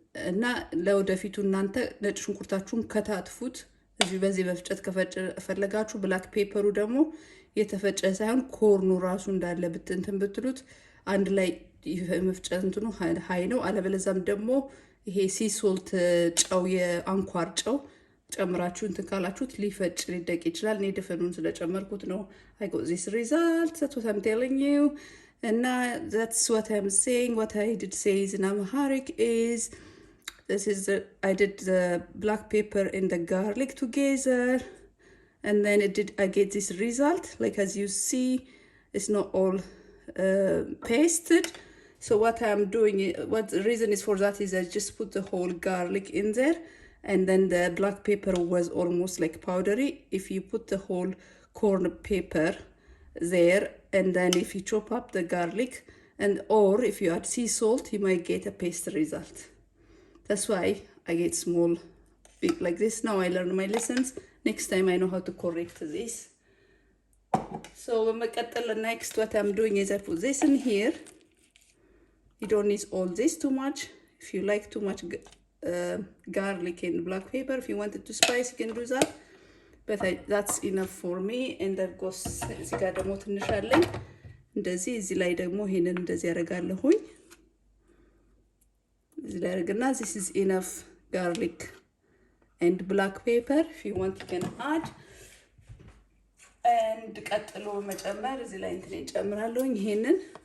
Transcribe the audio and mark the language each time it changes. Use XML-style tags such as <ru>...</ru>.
<am>እና ለወደፊቱ እናንተ ነጭ ሽንኩርታችሁን ከታትፉት እዚህ በዚህ በፍጨት ከፈለጋችሁ ብላክ ፔፐሩ ደግሞ የተፈጨ ሳይሆን ኮርኑ ራሱ እንዳለ እንትን ብትሉት አንድ ላይ መፍጨት እንትኑ ሃይ ነው። አለበለዛም ደግሞ ይሄ ሲሶልት ጨው የአንኳር ጨው ጨምራችሁ እንትን ካላችሁት ሊፈጭ ሊደቅ ይችላል። እኔ ድፍኑን ስለጨመርኩት ነው</am> <en>I got this result. That's what I'm telling you. And that's what I'm saying. What I did say is in Amharic is I did the black pepper and the garlic together, and then I get this result. Like as you see, it's not all pasted. So what I'm doing, what the reason is for that is I just put the whole garlic in there, and then the black pepper was almost like powdery. If you put the whole corn pepper there, and then if you chop up the garlic, or if you add sea salt, you might get a paste result. That's why I get small big like this. Now I learned my lessons. Next time I know how to correct this. So next what I'm doing is I put this in here. You don't need all this too much. If you like too much garlic and black pepper, if you want it to spice, you can do that. But that's enough for me. And that goes</en> <am>እዚህ ጋር ደግሞ ትንሽ አለኝ እንደዚህ እዚህ ላይ ደግሞ ይሄንን እንደዚህ ያደርጋለሁኝ። እዚህ ላይ አድርግና</am> <en>this is enough garlic and black pepper. If you want you can add. and</en> <am>ቀጥሎ መጨመር እዚህ ላይ እንትን ጨምራለሁኝ ይሄንን</am>